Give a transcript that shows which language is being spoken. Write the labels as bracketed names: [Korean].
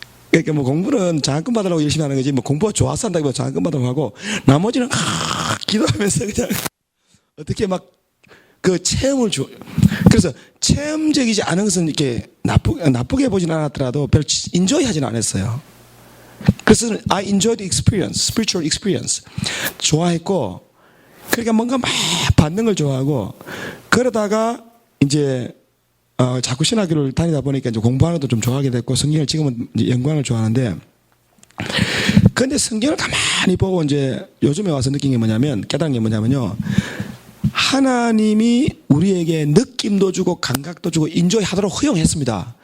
[Korean] 그러니까 공부는 장학금 받으려고 열심히 하는 거지, 공부가 좋아서 한다고 장학금 받으려고 하고, 나머지는, 기도하면서 그냥, 어떻게 그 체험을 그래서 체험적이지 않은 것은 이렇게 나쁘게 보진 않았더라도 별 인조이 하진 않았어요. 그래서 [English] I enjoyed the experience, spiritual experience. [Korean] 좋아했고, 그러니까 뭔가 막 받는 걸 좋아하고, 그러다가 이제 자꾸 신학교를 다니다 보니까 이제 공부하는 것도 좀 좋아하게 됐고, 성경을 지금은 연구하는 걸 좋아하는데, 근데 성경을 가만히 보고 이제 요즘에 와서 느낀 게 뭐냐면, 깨달은 게 뭐냐면요, 하나님이 우리에게 느낌도 주고 감각도 주고 인조이 하도록 허용했습니다.